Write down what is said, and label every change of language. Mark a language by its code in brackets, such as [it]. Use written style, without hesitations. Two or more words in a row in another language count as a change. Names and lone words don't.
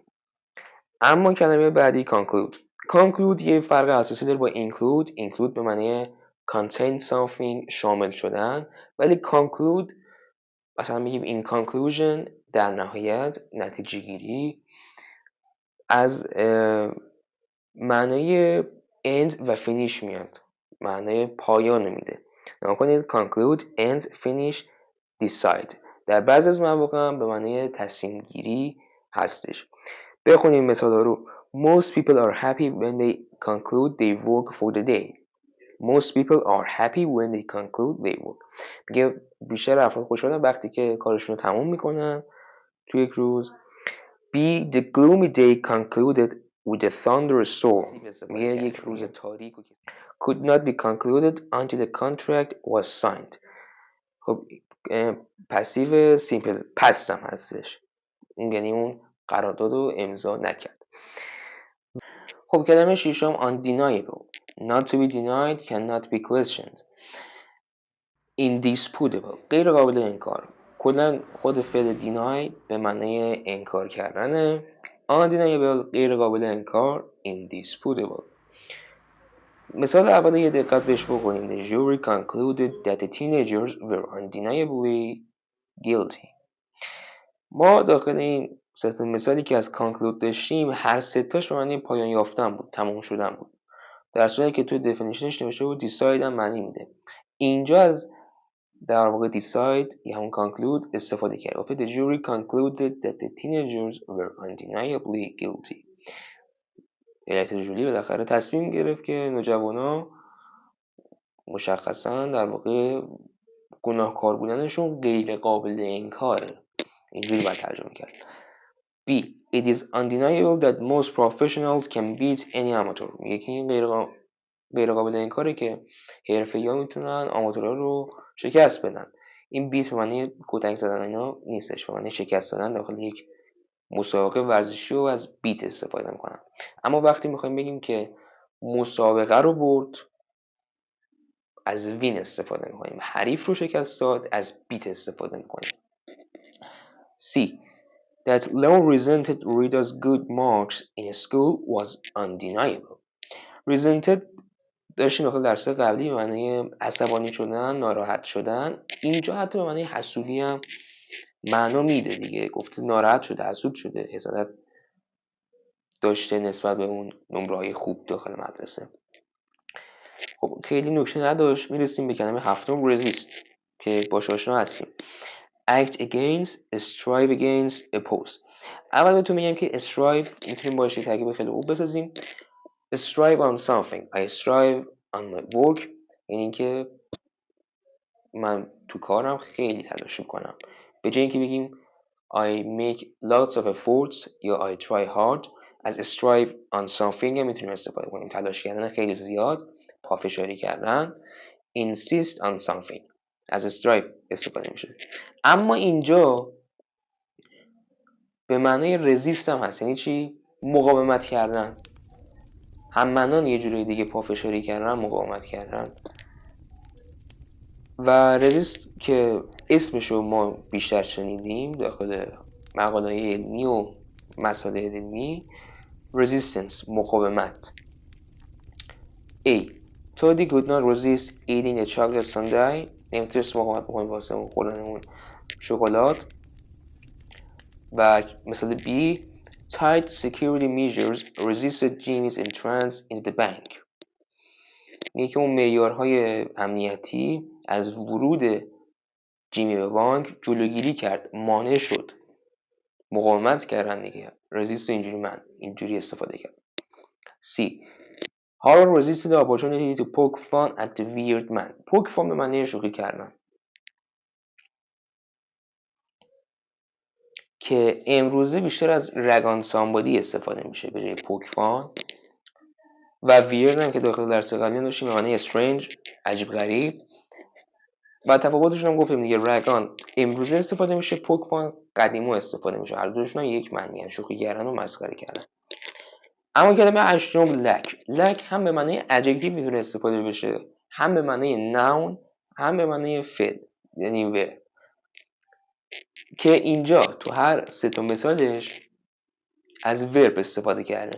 [fa] اما کلمه بعدی conclude یه فرق اساسی داره با include به معنی [en] contain something [fa] شامل شدن، ولی conclude مثلا میگیم [en] in conclusion [fa] در نهایت، نتیجه گیری، از معنای end و finish میاد، معنای پایان میده. نگاه کنید [en] conclude end finish decide [fa] در بعضی از مواقع هم به معنی تصمیم گیری هستش. بخونیم مثال ها رو. [en] Most people are happy when they conclude their work for the day. Most people are happy when they conclude their work. [fa] میگه بیشتر افراد خوشحالن وقتی که کارشون رو تموم میکنن تو یک روز. [en] B. The gloomy day concluded with a thunderstorm. [fa] میگه یک روز تاریک [en] could not be concluded until the contract was signed. [fa] خب [en] passive simple past [fa] هم هستش، یعنی اون قرارداد رو امضا نکرد. خب کلمه ششم [en] undeniable not to be denied, cannot be questioned. [fa] indisputable غیر قابل انکار. کلا خود فعل deny به معنی انکار کردنه. undeniable غیر قابل انکار. indisputable. مثال اول یه دقت بهش بکنیم. [en] The jury concluded that the teenagers were undeniably guilty. [fa] ما داخل این ست مثالی که از conclude داشتیم هر ستاش به معنی پایان یافتن بود، تموم شدن بود، در صورتی که توی definitionش نوشته بود decide هم معنی میده. اینجا از در واقع decide یا همون conclude استفاده کرد. [en] The jury concluded that the teenagers were undeniably guilty. [fa] هیئت جوری بالاخره تصمیم گرفت که نوجوانا مشخصا در واقع گناهکار بودنشون غیر قابل انکاره. اینجوری باید ترجمه کرد. [en] B. It is undeniable that most professionals can beat any amateur. [fa] میگه که این غیر قابل انکاره که حرفه‌ای‌ها میتونن آماتورها رو شکست بدن. این بیت به معنی کتک زدن اینا نیستش، به معنی شکست دادن داخل یک مسابقه ورزشی رو از بیت استفاده میکنن. اما وقتی میخوایم بگیم که مسابقه رو برد از وین استفاده میکنیم، حریف رو شکست داد از بیت استفاده میکنیم. [en] C. That Leo resented Rita's good marks in school was undeniable. [fa] resented داشتیم داخل درس قبلی به معنی عصبانی شدن، ناراحت شدن. اینجا حتی به معنی حسودی هم معنا میده دیگه. گفته ناراحت شده، حسود شده، حسادت داشته نسبت به اون نمره‌های خوب داخل مدرسه. خب خیلی نکته نداشت. میرسیم به کلمه هفتم resist که باش آشنا هستیم. [en] act against, strive against, oppose. [fa] اول بهتون میگم که strive میتونیم باشه ترکیب خیلی خوب بسازیم. [en] strive on something. I strive on my work. [fa] یعنی که من تو کارم خیلی تلاش میکنم. به جای اینکه بگیم [en] I make lots of efforts [fa] یا [en] I try hard. [fa] از [en] strive on something [fa] میتونیم استفاده کنیم، تلاش کردن خیلی زیاد، پافشاری کردن. [en] insist on something [fa] از strive استفاده میشه. اما اینجا به معنای رزیست هم هست، یعنی چی؟ مقاومت کردن. هم معنان یه جوری دیگه پافشاری کردن، مقاومت کردن. و رزیست که اسمشو ما بیشتر شنیدیم داخل مقاله علمی و مسائل علمی، resistance مقاومت. [en] A. Toddy could not resist eating a chocolate sundae. [fa] نمیتونست مقاومت بکنه واسه اون خوردن اون شکلات. و مثال B. [en] Tight security measures resisted Jimmy's entrance into the bank. [fa] میگه که اون معیارهای امنیتی از ورود جیمی به بانک جلوگیری کرد، مانع شد. مقاومت کردن دیگه. resist اینجوری استفاده کرد. [en] C. Harold resisted the opportunity to poke fun at the weird man. poke fun [fa] به معنی شوخی کردن که امروزه بیشتر از [en] rag on somebody [fa] استفاده میشه به جای [en] poke fun. [fa] و weird هم که داخل درس قبلی داشتیم به معنی strange عجیب غریب. و تفاوتشون هم گفتیم دیگه، رگان امروزه استفاده میشه، [en] poke fun [fa] قدیما استفاده میشه. هر دوشون یک معنی هست، شوخی کردن و مسخره کردن. اما کلمه هشتم لک هم به معنی ادجکتیو میتونه استفاده بشه، هم به معنی ناون، هم به معنی فعل یعنی و، که اینجا تو هر سه تا مثالش از ورب استفاده کرده.